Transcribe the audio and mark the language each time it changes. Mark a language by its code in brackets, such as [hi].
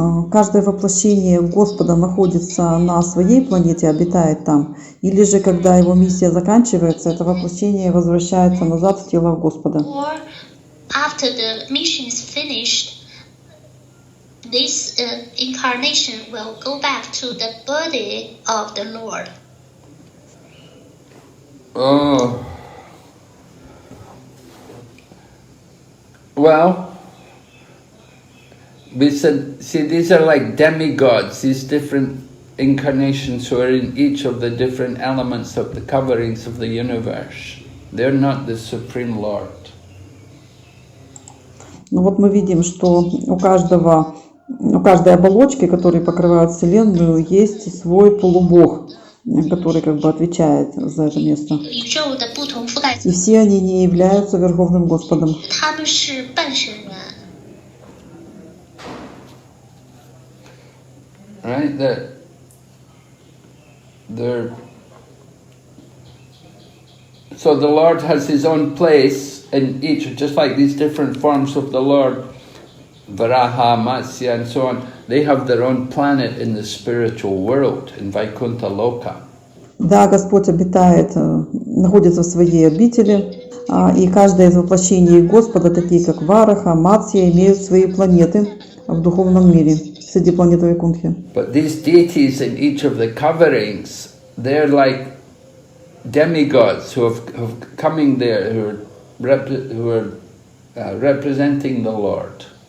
[ru] Каждое воплощение Господа находится на своей планете, обитает там, или же, когда его миссия заканчивается, это воплощение возвращается назад в тело Господа. [en] Or after the mission is finished, this incarnation will go back to the body of the Lord. Oh. Well, we said, see, these are like demigods, these different incarnations who are in each of the different elements of the coverings of the universe. They're not the Supreme Lord. [ru] Ну вот мы видим, что у каждой оболочки, которые покрывают Вселенную, есть свой полубог, который как бы отвечает за это место. [zh] 宇宙的不同覆盖层， [ru] И все они не являются Верховным Господом. [zh] 他们是半神人。 [en] Right? So the Lord has his own place in each, just like these different forms of the Lord, Varaha, Matsya and so on, they have their own planet in the spiritual world, in Vaikuntha Loka. [ru] Да, Господь обитает, находится в своей обители, и каждое из воплощений Господа, такие как Вараха, Матсья, имеют свои планеты в духовном мире, среди планет Вайкунтхи. [en] But these deities in each of the coverings, they're like demigods who have coming there, who are representing the Lord.